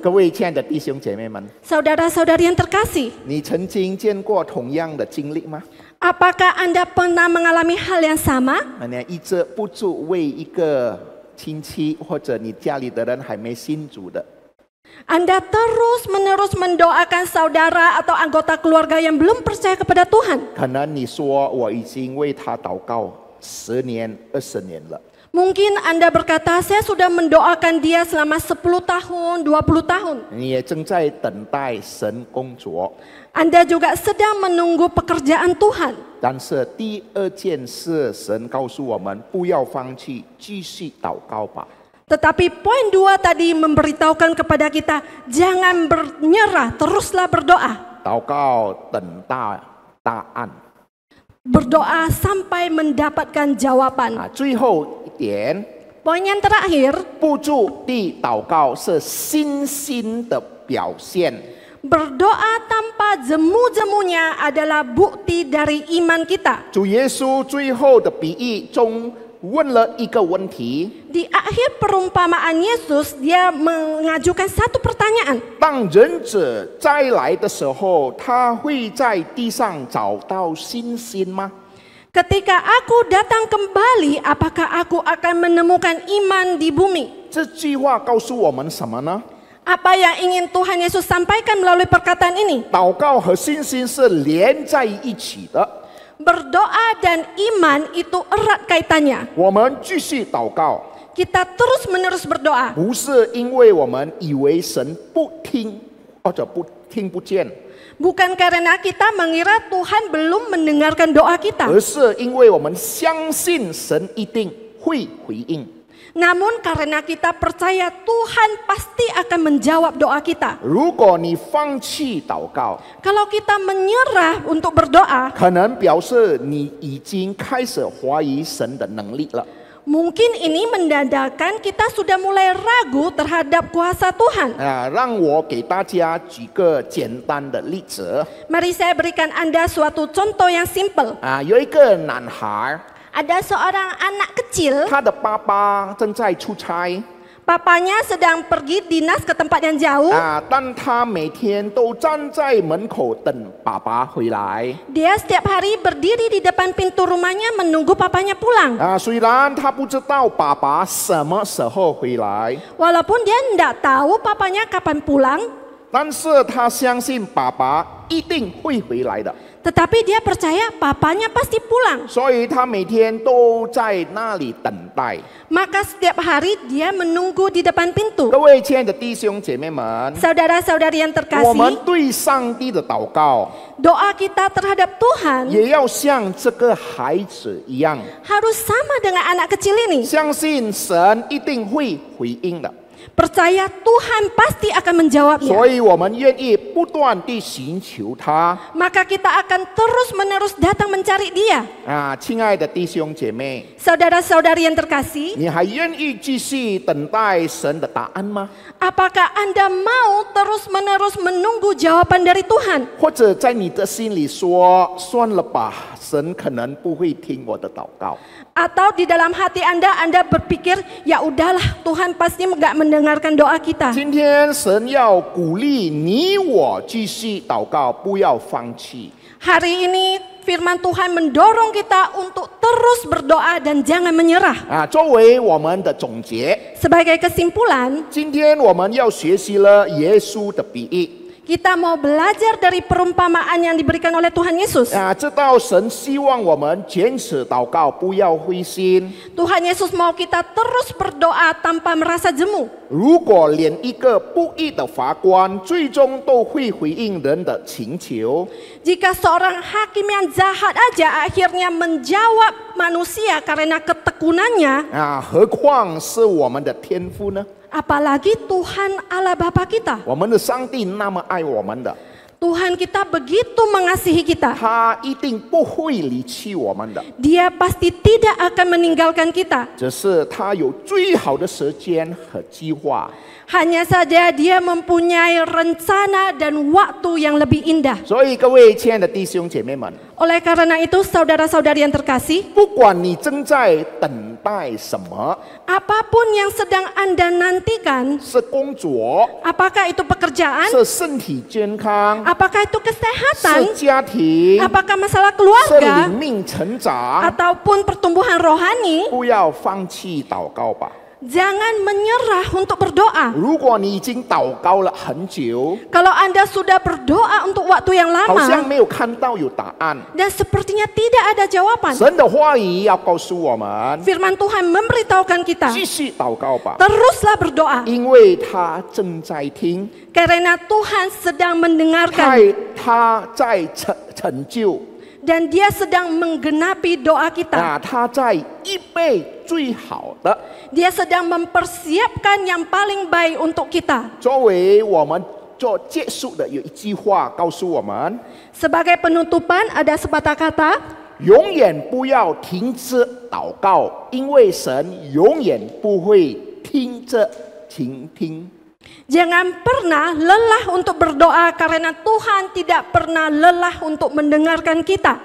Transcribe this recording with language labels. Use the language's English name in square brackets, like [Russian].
[Chinese] 各位亲爱的弟兄姐妹们， [Indonesian] Saudara-saudari yang terkasih, [Chinese] 你曾经见过同样的经历吗？ [Indonesian] apakah Anda pernah mengalami hal yang sama? [Chinese] 你一直不住为一个亲戚或者你家里的人还没信主的， [Indonesian] Anda terus-menerus mendoakan saudara atau anggota keluarga yang belum percaya kepada Tuhan. [Chinese] 可能你说我已经为他祷告10年、20年了， [Indonesian] Mungkin Anda berkata, saya sudah mendoakan dia selama 10 tahun, 20 tahun. [Chinese] 你也正在等待神工作。 [Indonesian] Anda juga sedang menunggu pekerjaan Tuhan. [Chinese] 但是第二件事，神告诉我们不要放弃，继续祷告吧。 [Indonesian] Tetapi poin 2 tadi memberitahukan kepada kita, jangan menyerah, teruslah berdoa. [Chinese] 祷告等待答案。 [Indonesian] Berdoa sampai mendapatkan jawaban. [Chinese] 最后一点， [Indonesian] Poin yang terakhir, [Chinese] 不住地祷告是信心的表现。 [Indonesian] berdoa tanpa jemu-jemunya adalah bukti dari iman kita. [Chinese] 主耶稣最后的比喻中问了一个问题： [Indonesian] Di akhir perumpamaan Yesus, dia mengajukan satu pertanyaan. [Chinese] 当人子再来的时候，他会在地上找到信心吗？ [Indonesian] Ketika aku datang kembali, apakah aku akan menemukan iman di bumi? [Chinese] 这句话告诉我们什么呢？ [Indonesian] Apa yang ingin Tuhan Yesus sampaikan melalui perkataan ini? [Chinese] 祷告和信心是连在一起的。 [Indonesian] Berdoa dan iman itu erat kaitannya. [Chinese] 我们继续祷告， [Indonesian] Kita terus-menerus berdoa. [Chinese] 不是因为我们以为神不听或者不听不见， [Indonesian] Bukan karena kita mengira Tuhan belum mendengarkan doa kita. [Chinese] 而是因为我们相信神一定会回应。 [Indonesian] Namun karena kita percaya Tuhan pasti akan menjawab doa kita. [Chinese] 如果你放弃祷告， [Indonesian] Kalau kita menyerah untuk berdoa, [Chinese] 可能表示你已经开始怀疑神的能力了。 [Indonesian] mungkin ini mendandakan kita sudah mulai ragu terhadap kuasa Tuhan. [Chinese] 让我给大家举个简单的例子。 [Indonesian] Mari saya berikan Anda suatu contoh yang simple. [Chinese] 有一个男孩， [Indonesian] Ada seorang anak kecil, [Chinese] 他的爸爸正在出差， [Indonesian] papanya sedang pergi dinas ke tempat yang jauh. [Chinese] 但他每天都站在门口等爸爸回来。 [Indonesian] Dia setiap hari berdiri di depan pintu rumahnya menunggu papanya pulang. [Chinese] 虽然他不知道爸爸什么时候回来， [Indonesian] Walaupun dia tidak tahu papanya kapan pulang, [Chinese] 但是他相信爸爸一定会回来的， [Indonesian] tetapi dia percaya papanya pasti pulang. [Chinese] 所以他每天都在那里等待。 [Indonesian] Maka setiap hari dia menunggu di depan pintu. [Chinese] 各位亲爱的弟兄姐妹们， [Indonesian] Saudara-saudari yang [Chinese] 我们 [Indonesian] terkasih, [Chinese] 对上帝的祷告 [Indonesian] doa kita terhadap Tuhan [Chinese] 也要像这个孩子一样， [Indonesian] harus sama dengan anak kecil ini. [Chinese] 相信神一定会回应的。 [Indonesian] Percaya Tuhan pasti akan menjawabnya. [Chinese] 所以我们愿意不断地寻求他。 [Indonesian] Maka kita akan terus-menerus datang mencari Dia. [Chinese] 亲爱的弟兄姐妹， [Indonesian] Saudara-saudari yang terkasih, [Chinese] 你还愿意继续等待神的答案吗？ [Indonesian] apakah Anda mau terus-menerus menunggu jawaban dari Tuhan? [Chinese] 或者在你的心里说，算了吧，神可能不会听我的祷告。 [Indonesian] Atau di dalam hati Anda berpikir, ya udahlah Tuhan pasti nggak mendengarkan doa kita. [Chinese] 今天神要鼓励你我继续祷告，不要放弃。 [Indonesian] Hari ini firman Tuhan mendorong kita untuk terus berdoa dan jangan menyerah. [Chinese] 作为我们的总结， [Indonesian] Sebagai kesimpulan, [Chinese] 今天我们要学习了耶稣的比喻。 [Indonesian] kita mau belajar dari perumpamaan yang diberikan oleh Tuhan Yesus. [Chinese] 知道神希望我们坚持祷告，不要灰心。 [Indonesian] Tuhan Yesus mau kita terus berdoa tanpa merasa jemu. [Chinese] 如果连一个不义的法官最终都会回应人的请求， [Indonesian] Jika seorang hakim yang jahat aja akhirnya menjawab manusia karena ketekunannya, [Chinese] 何况是我们的天父呢？ [Indonesian] apalagi Tuhan Allah Bapa kita. [Chinese] 我们的上帝那么爱我们的， [Indonesian] Tuhan kita begitu mengasihi kita. [Chinese] 他一定不会离弃我们的， [Indonesian] Dia pasti tidak akan meninggalkan kita. [Chinese] 只是他有最好的时间和计划。 [Indonesian] Hanya saja dia mempunyai rencana dan waktu yang lebih indah. [Chinese] 所以各位亲爱的弟兄姐妹们， [Indonesian] Oleh karena itu saudara-saudari yang terkasih, [Chinese] 不管你正在等待什么， [Indonesian] apapun yang sedang Anda nantikan, [Chinese] 是工作， [Indonesian] apakah itu pekerjaan, [Chinese] 是身体健康， [Indonesian] apakah itu [Chinese] 是 [Indonesian] kesehatan, [Chinese] 家庭， [Indonesian] apakah masalah [Chinese] 是 [Indonesian] keluarga, [Chinese] 灵命成长， [Indonesian] ataupun pertumbuhan rohani, [Chinese] 不要放弃祷告吧。 [Indonesian] jangan menyerah untuk berdoa. [Chinese] 如果你已经祷告了很久， [Indonesian] Kalau Anda sudah berdoa untuk waktu yang [Chinese] 好像 [Indonesian] lama [Chinese] 没有看到有答案， [Indonesian] dan sepertinya tidak ada jawaban, [Chinese] 神的话语要告诉我们， [Indonesian] firman Tuhan memberitahukan kita, [Chinese] 继续祷告吧， [Indonesian] teruslah berdoa [Chinese] 因为他正在听， [Indonesian] karena Tuhan sedang mendengarkan [Chinese] 他在成就， [Indonesian] dan Dia sedang menggenapi doa kita. [Chinese] 他在预备最好的。 [Indonesian] Dia sedang mempersiapkan yang paling baik untuk kita. [Chinese] 作为我们做结束的有一句话告诉我们： [Indonesian] Sebagai penutupan ada sepatah kata, [Chinese] 永远不要停止祷告，因为神永远不会听着倾听。 [Indonesian] jangan pernah lelah untuk berdoa karena Tuhan tidak pernah lelah untuk mendengarkan kita.